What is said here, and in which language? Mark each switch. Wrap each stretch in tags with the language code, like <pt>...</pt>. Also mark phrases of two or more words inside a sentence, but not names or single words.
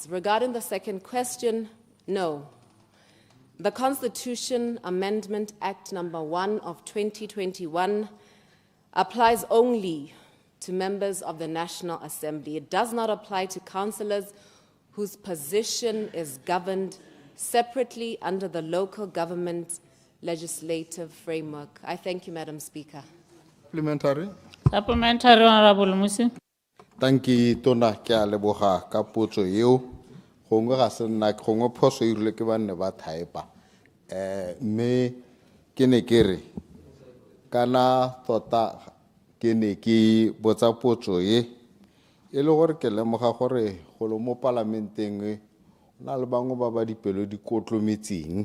<en>Regarding the second question, no. The Constitution Amendment Act number 1 of 2021 applies only to members of the National Assembly. It does not apply to councillors whose position is governed separately under the local government legislative framework. I thank you, Madam Speaker. Supplementary. Supplementary, Honorable Musi. Thank you,</en> <tn>Tona, ke a leboga ka potso eo gongwe ga se nna gongwe phoso e rile ke ba nne ba typa mme ke ne ke re kana tota ke ne ke botsa potso e le gore ke lemoga gore go lo mo parlamenteng na le bangwe ba ba dipelo di kotlometseng</tn>